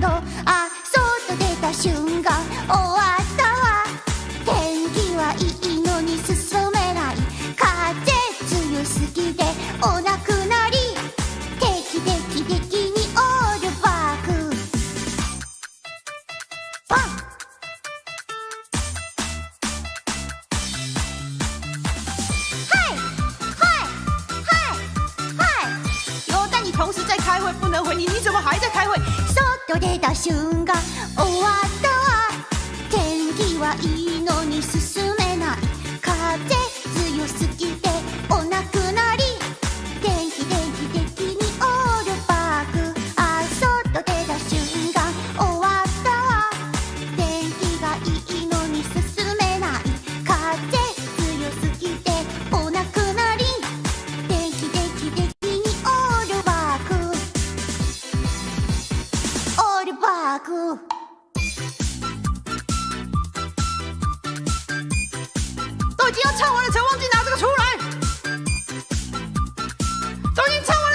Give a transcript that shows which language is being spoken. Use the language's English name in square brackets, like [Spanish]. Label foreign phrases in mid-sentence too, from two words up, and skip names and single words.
[Japanese] あ、外出た瞬間終わったわ。天気はいいのに進めない。風強すぎてお亡くなり。定期的にオールバックパン。 [Chinese] 同时在开会，不能回你，你怎么还在开会？ [Japanese] 外出た瞬間終わったわ。天気はいいのに進めない。風強すぎてお亡くなり。定期的にオールバック。あ、外出た瞬間終わったわ。天気がいいのに進めない。風強すぎてお亡くなり。定期的にオールバックオールバック。 [Chinese] 都已经要唱完了，才忘记拿这个出来。都已经唱